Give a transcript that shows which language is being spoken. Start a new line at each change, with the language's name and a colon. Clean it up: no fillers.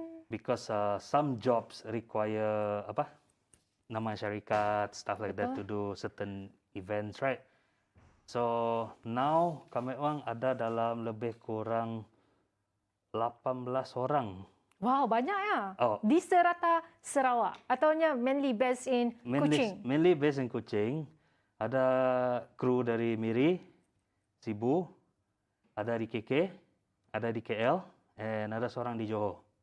English: Because some jobs require
Malay: nama syarikat,
English: stuff like that to do certain events, right?
Malay: So now kami orang ada dalam lebih kurang 18 orang. Wow, banyak ya. Oh. Di serata Sarawak ataunya
English: mainly based in Kuching. Mainly based in Kuching.
Malay: Ada kru dari Miri, Sibu, ada di KK, ada di KL, and ada seorang di Johor.